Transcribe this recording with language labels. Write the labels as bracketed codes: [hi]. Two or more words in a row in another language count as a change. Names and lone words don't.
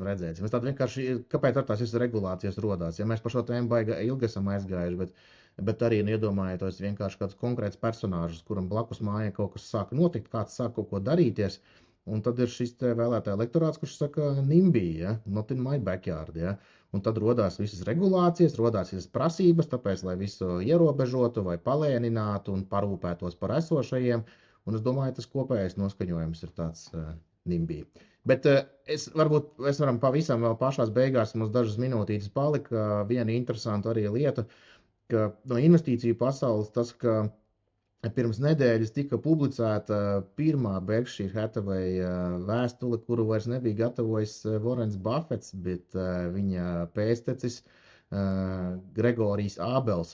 [lv] Es tādu vienkārši, kāpēc ar tās visas regulācijas rodās? Ja mēs par šo tēmu baigi ilgi esam aizgājuši, bet bet arī iedomājieties vienkārši kāds konkrēts personāžs, kuram blakus mājai kaut kas sāk notikt, kāds sāk kaut ko darīties. Un tad ir šis vēlētāja elektorāts, kurš saka, NIMBY, ja? [en] Not in my backyard. [lv] Ja? Un tad rodās visas regulācijas, rodās visas prasības, tāpēc, lai visu ierobežotu vai palēninātu un parūpētos par esošajiem. Un es domāju, tas kopējais noskaņojums ir tāds NIMBY. Bet varbūt mēs varam pavisam vēl pašās beigās, mums dažas minūtītes palika, viena interesanta arī lieta, ka no investīciju pasaules tas, ka pirms nedēļas tika publicēta pirmā Berkshire Hathaway vēstule, kuru vairs nebija gatavojis Warrens Buffets, bet viņa pēctecis Gregorijs Ābels.